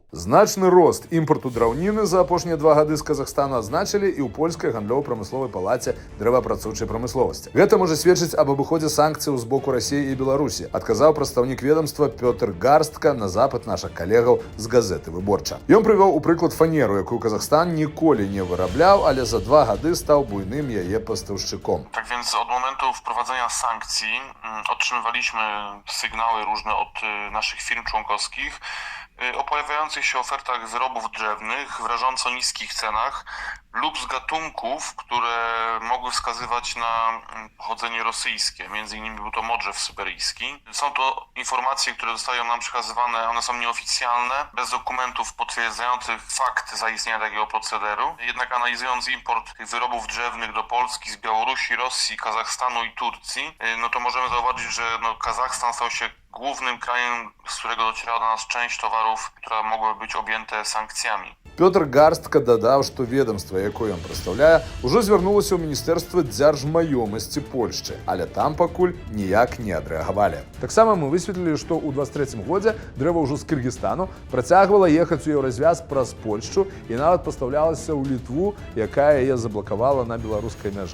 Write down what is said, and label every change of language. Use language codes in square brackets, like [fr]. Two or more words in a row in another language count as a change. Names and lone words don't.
[be] Значны рост імпарту драўніны за апошнія 2 гады з Казахстану адзначылі і ў польскай гандлёва-прамысловай палаце дрэваапрацоўчай прамысловасці. Гэта можа сведчыць аб абыходзе санкцыяў з боку Расіі і Беларусі, адказаў прадстаўнік ведомства Пётр Гарстка на запыт нашых калегаў з газеты «Выборча». Ён прывёў у прыклад фанеру, якую Казахстан ніколі не вырабляў, але за 2 гады стаў буйnym яе пастаўшчыком. [pl] Tak więc od momentu wprowadzenia sankcji otrzymywaliśmy sygnały różne od naszych firm członkowskich o pojawiających się ofertach wyrobów drzewnych w rażąco niskich cenach lub z gatunków, które mogły wskazywać na pochodzenie rosyjskie. Między innymi był to modrzew syberyjski. Są to informacje, które zostają nam przekazywane, one są nieoficjalne, bez dokumentów potwierdzających fakt zaistnienia takiego procederu. Jednak analizując import tych wyrobów drzewnych do Polski, z Białorusi, Rosji, Kazachstanu i Turcji, no to możemy zauważyć, że Kazachstan stał się głównym krajem, z którego docierała do nas część towarów, które mogły być objęte sankcjami. [be] Пётр Гарстка дадаў, што ведомства, якое ён прадстаўляе, ужо звярнулася ў Міністэрства дзяржмаёмасці Польшчы, але там пакуль ніяк не адрэагавалі. Таксама мы высветлілі, што ў 23 годзе дрэва ўжо з Кыргызстану працягвала ехаць у Еўразвяз праз Польшчу і нават пастаўлялася ў Літву, якая яе заблакавала на беларускай мяжы.